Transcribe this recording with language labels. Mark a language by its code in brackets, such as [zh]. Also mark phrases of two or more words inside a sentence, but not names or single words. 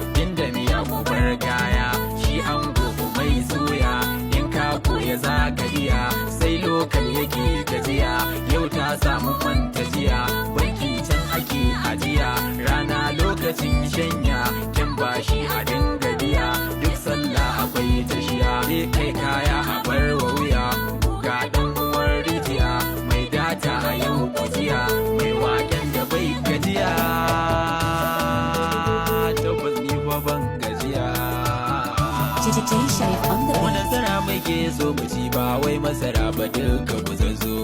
[ha] inda miya mu bar gaya, shi ango ku mai soya, in ka koya za ka iya, sai lokal yake gajiya, yau ta samu kwanta jiya, banki can ake ajiya, rana lokacin shanya, kin bashi a dinga biya, duk sallah akwai tashiya, sai kai kaya a bar wa wuya, ga ɗan uwan rijiya, mai data a yau ku jiya, mai waken da bai gajiya, tabbas ni fa ban gajiya. [en] D J Sharif on the Mu beat. [ha] nasara muke so mu ci, ba wai masara ba, duka ku zazzo.